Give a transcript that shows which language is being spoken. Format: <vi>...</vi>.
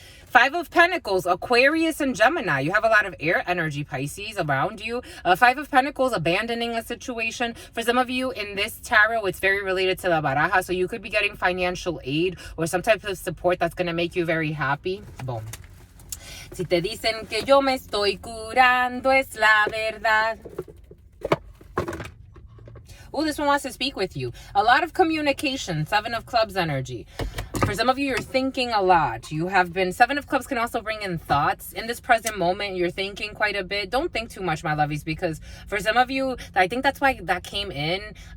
<en>Five of Pentacles, Aquarius and Gemini. You have a lot of air energy, Pisces, around you. Five of Pentacles, abandoning a situation. For some of you in this tarot, it's very related to la baraja. So you could be getting financial aid or some type of support that's going to make you very happy. Boom.</en> <es>Si te dicen que yo me estoy curando, es la verdad.</es> <en>Oh, this one wants to speak with you. A lot of communication. Seven of Clubs energy. For some of you, you're thinking a lot. You have been... Seven of Clubs can also bring in thoughts. In this present moment, you're thinking quite a bit. Don't think too much, my lovies, because for some of you, I think that's why that came in.</en>